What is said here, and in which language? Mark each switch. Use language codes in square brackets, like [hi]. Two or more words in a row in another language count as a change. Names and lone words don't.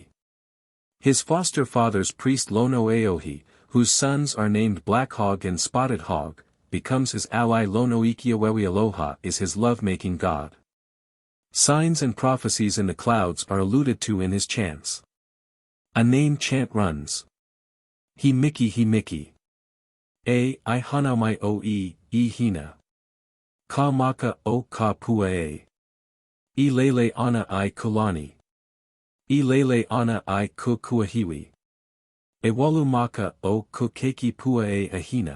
[en] His foster father's priest Lono Aohi, whose sons are named Black Hog and Spotted Hog, becomes his ally. Lono Ikiawewi is his love-making god. Signs and prophecies in the clouds are alluded to in his chants. A name chant runs. [haw] He Miki. I Hanaumai o Hina. Ka Maka o Ka Pua. Lele ana I Kulani. Lele ana I Kukuahiwi. Walu Maka o Kukeki Pua Ahina.